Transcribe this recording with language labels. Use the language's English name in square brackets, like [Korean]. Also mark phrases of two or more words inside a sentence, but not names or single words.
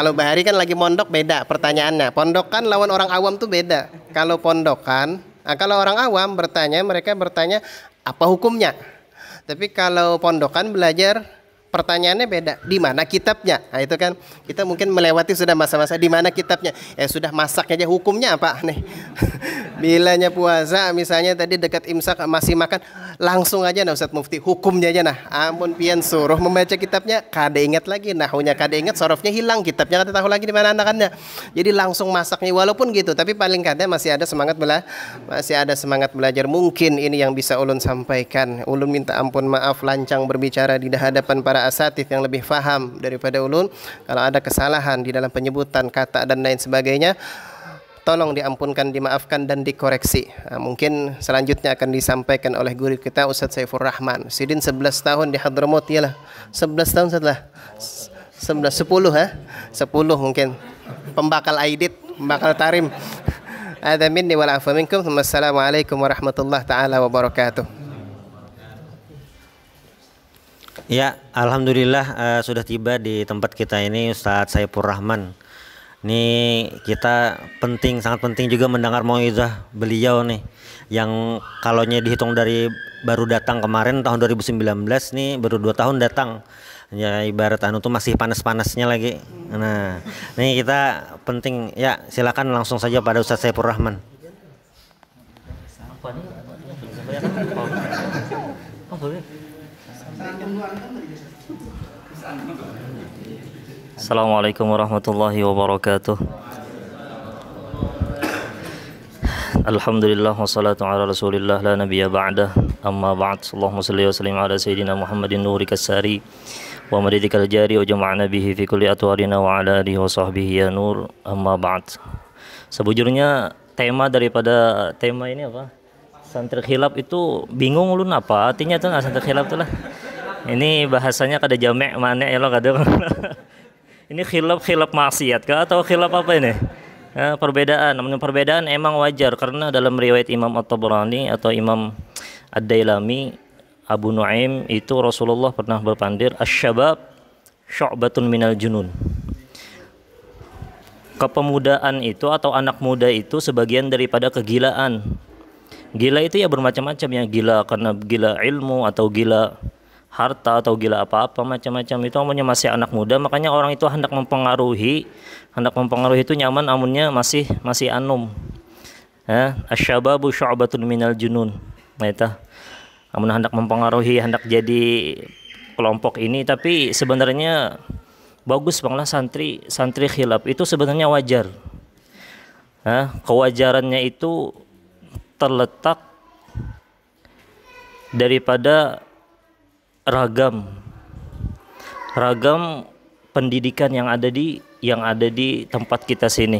[Banjar] Kalau Bahari kan lagi mondok beda pertanyaannya. Pondokan lawan orang awam tuh beda. [Indonesian] Kalau pondokan, kalau orang awam bertanya, mereka bertanya apa hukumnya. Tapi kalau pondokan belajar pertanyaannya beda. [Banjar] Di mana kitabnya? Nah itu kan kita mungkin melewati sudah masa-masa di mana kitabnya. Sudah masaknya aja hukumnya apa nih? Bilanya puasa misalnya tadi dekat imsak masih makan, langsung aja nah Ustadz Mufti hukumnya aja nah. Ampun pian suruh membaca kitabnya kada ingat lagi, nahunya kada ingat, sorofnya hilang, kitabnya kada tahu lagi di mana anakannya. Jadi langsung masaknya walaupun gitu, tapi paling kada masih ada semangat belajar. Mungkin ini yang bisa ulun sampaikan. Ulun minta ampun maaf lancang berbicara di hadapan para asatidz yang lebih faham daripada ulun. [Indonesian] Kalau ada kesalahan di dalam penyebutan kata dan lain sebagainya, tolong diampunkan, dimaafkan dan dikoreksi. Mungkin selanjutnya akan disampaikan oleh guru kita Ustadz Saifur Rahman. [Banjar] Sidin 11 tahun di Hadramaut yalah. [Indonesian] 11 tahun setelah 10 mungkin. [Banjar] Pembakal Aidit, pembakal Tarim. [Arabic] هذا مني والعفو منكم والسلام عليكم ورحمة الله تعالى وبركاته. [Indonesian] Ya, alhamdulillah sudah tiba di tempat kita ini Ustadz Saifur Rahman. Ini kita sangat penting juga mendengar mauizah beliau nih, yang kalaunya dihitung dari baru datang kemarin tahun 2019 nih baru 2 tahun datang. Ya ibarat tuh masih panas-panasnya lagi. Nah, ini kita penting ya, silakan langsung saja pada Ustadz Saifur Rahman. [Arabic] السلام عليكم ورحمة الله وبركاته. الحمد لله والصلاة على رسول الله لا نبي بعده. أما بعد. اللهم صل وسلم على سيدنا محمد نورك الساري ومددك الجاري واجمعنا به في كل أطوارنا وعلى آله وصحبه يا نور. أما بعد. [Banjar] Sebujurnya tema ini apa? Santri khilaf itu bingung ulun apa artinya tuh santri khilaf tuh lah. Ini bahasanya kada jamek mana ya lo kada. Ini khilaf maksiat kah atau khilaf apa ini? [Indonesian] Perbedaan. Namun perbedaan emang wajar karena dalam riwayat Imam At-Tabrani atau Imam Ad-Dailami, Abu Nuaim itu Rasulullah pernah berpandir [Arabic] الشباب شعبة من الجنون. [Indonesian] Kepemudaan itu atau anak muda itu sebagian daripada kegilaan. [Banjar] Gila itu ya bermacam-macam ya, gila karena gila ilmu atau gila harta atau gila apa-apa macam-macam, itu amunnya masih anak muda, makanya orang itu hendak mempengaruhi itu nyaman amunnya masih anum. [Arabic] الشباب شعبة من الجنون. [Banjar] Nah itu amun hendak mempengaruhi, hendak jadi kelompok ini, tapi sebenarnya bagus banglah santri khilaf itu sebenarnya wajar. [Indonesian] Kewajarannya itu terletak daripada ragam pendidikan yang ada di tempat kita sini.